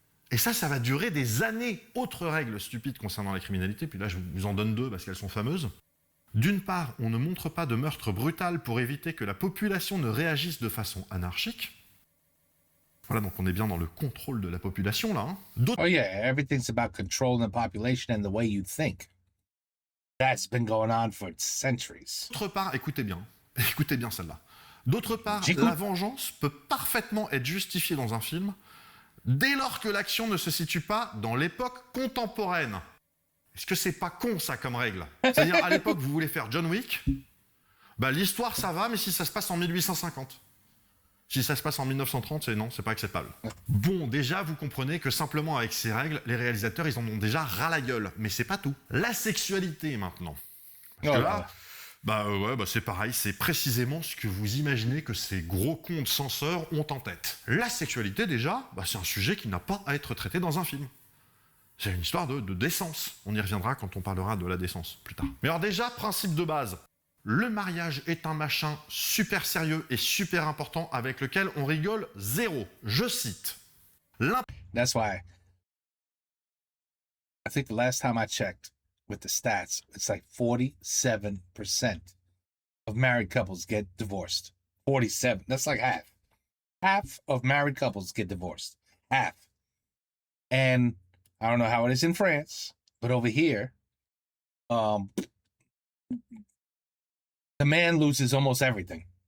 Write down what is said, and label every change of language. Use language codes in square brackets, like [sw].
[fr] Et ça va durer des années. Autre règle stupide concernant la criminalité, puis là je vous en donne deux parce qu'elles sont fameuses. D'une part, on ne montre pas de meurtre brutal pour éviter que la population ne réagisse de façon anarchique. Voilà, donc on est bien dans le contrôle de la population, là. [en] Oh yeah, everything's about controlling the population and the way you think. That's been going on for centuries. [fr] D'autre part, écoutez bien celle-là. D'autre part, la vengeance peut parfaitement être justifiée dans un film dès lors que l'action ne se situe pas dans l'époque contemporaine. Est-ce que c'est pas con, ça, comme règle? C'est-à-dire, à l'époque, vous voulez faire John Wick, bah, l'histoire, ça va, mais si ça se passe en 1850. Si ça se passe en 1930, c'est pas acceptable. Bon, déjà, vous comprenez que simplement avec ces règles, les réalisateurs, ils en ont déjà ras la gueule. Mais c'est pas tout. La sexualité, maintenant. Parce que là, c'est pareil, c'est précisément ce que vous imaginez que ces gros cons de censeurs ont en tête. La sexualité, déjà, c'est un sujet qui n'a pas à être traité dans un film. C'est une histoire de décence. On y reviendra quand on parlera de la décence plus tard. Mais alors déjà, principe de base. Le mariage est un machin super sérieux et super important avec lequel on rigole zéro. Je cite. [en] That's why I think the last time I checked with the stats, it's like 47% of married couples get divorced. 47. That's like half. Half of married couples get divorced. Half. And I don't know how it is in France, but over here, the man loses almost everything.